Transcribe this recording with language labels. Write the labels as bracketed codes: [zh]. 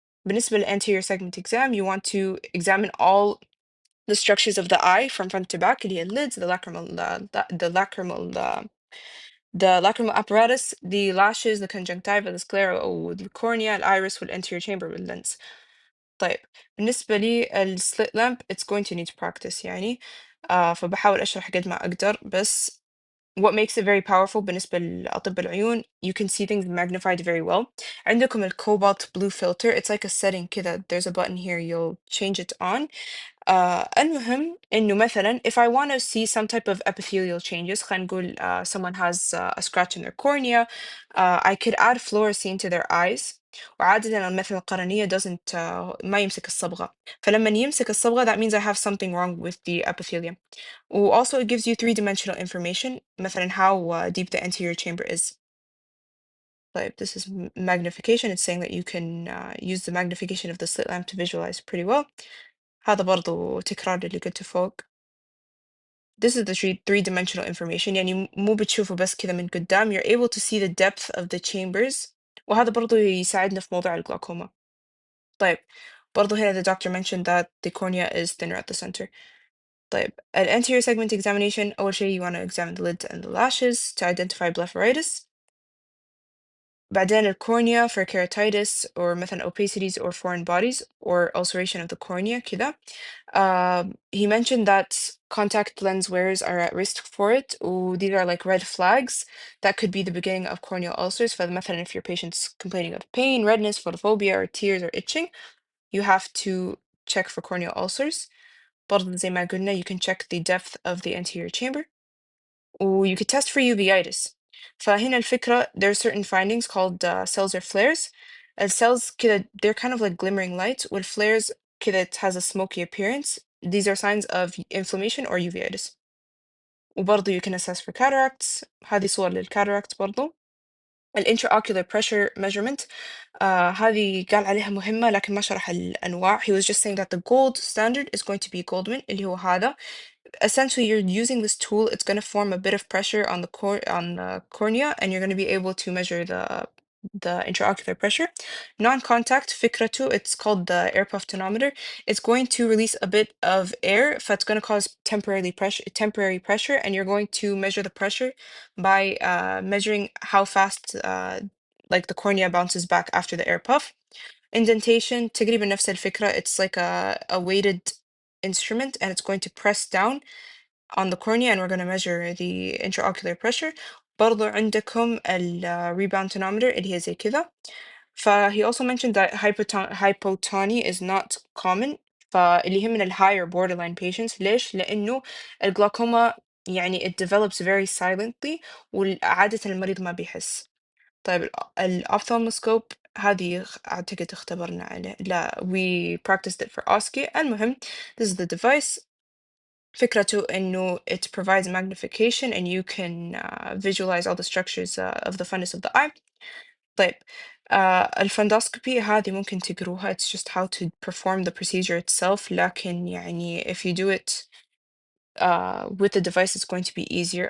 [ar] بالنسبة [en] للanterior segment exam, you want to examine all the structures of the eye from front to back, [ar] اللي هي [en] lids, the lacrimal apparatus, the lashes, the conjunctiva, the sclera, the cornea, الiris, والanterior chamber, والlens. [ar] طيب, بالنسبة لي السليت لامب [en] it's going to need practice [ar] يعني. فبحاول أشرح قد ما أقدر, بس [en] what makes it very powerful [ar] بالنسبة لأطباء العيون, [en] you can see things magnified very well. [ar] عندكم [en] cobalt blue filter, it's like a setting [ar] كذا, [en] there's a button here, you'll change it on. [ar] المهم إنه مثلا [en] if I want to see some type of epithelial changes, [ar] خلينا نقول [en] someone has a scratch in their cornea, I could add fluorescein to their eyes. [ar] وعادة المثل القرنية doesn't ما يمسك الصبغة. فلما يمسك الصبغة, [en] that means I have something wrong with the epithelium. Also, it gives you three-dimensional information, [ar] مثلا [en] how deep the anterior chamber is. طيب this is magnification. It's saying that you can use the magnification of the slit lamp to visualize pretty well. [ar] هذا برضو تكرار اللي قلته فوق. [en] This is the three-dimensional information. [ar] يعني مو بتشوفه بس كذا من قدام. [en] You're able to see the depth of the chambers. [ar] وهذا برضو يساعدنا في موضوع الجلاكوما. طيب برضو هنا [en] the doctor mentioned that the cornea is thinner at the center. طيب anterior segment examination. [ar] أول شيء [en] you want to examine the lid and the lashes to identify blepharitis. [ar] بعدين الكورنيا [en] for keratitis or [ar] مثلا [en] opacities or foreign bodies or ulceration of the cornea كذا. He mentioned that contact lens wearers are at risk for it. These are like red flags that could be the beginning of corneal ulcers. فمثلا if your patient's complaining of pain, redness, photophobia, or tears or itching, you have to check for corneal ulcers. [ar] برضه زي ما قلنا [en] you can check the depth of the anterior chamber. You could test for uveitis. [ar] فهنا الفكرة [en] there are certain findings called cells or flares. الcells كده they're kind of like glimmering light والflares كده it has a smoky appearance. These are signs of inflammation or uveitis. [ar] وبرضه [en] you can assess for cataracts. [ar] هذه صور للcataracts برضه. الانتراocular pressure measurement هذه قال عليها مهمة لكن ما شرح الأنواع. [en] He was just saying that the gold standard is going to be Goldwyn [ar] اللي هو هذا. [en] Essentially you're using this tool, it's going to form a bit of pressure on the cornea and you're going to be able to measure the intraocular pressure. Non-contact [ar] فكرته, [en] it's called the air puff tonometer. It's going to release a bit of air, it's going to cause temporary pressure, and you're going to measure the pressure by measuring how fast like the cornea bounces back after the air puff. [ar] Indentation تقريبا نفس الفكرة. [en] It's like a weighted instrument and it's going to press down on the cornea and we're going to measure the intraocular pressure. [ar] برضو عندكم rebound tonometer اللي هي زي كذا. [en] He also mentioned that hypotony is not common. [ar] فاللي هي من higher borderline patients. ليش؟ لأنه الجلاكوما يعني [en] it develops very silently [ar] وعادة المريض ما بيحس. طيب الأوفثالموسكوب هذه أعتقد اختبرنا عليه. لا [en] we practiced it for OSCE. [ar] المهم [en] this is the device. [ar] فكرته إنه [en] it provides magnification and you can visualize all the structures of the fundus of the eye. [ar] طيب الفندوسكوبي هذه ممكن تقروها. [en] It's just how to perform the procedure itself. [ar] لكن يعني [en] if you do it with the device it's going to be easier.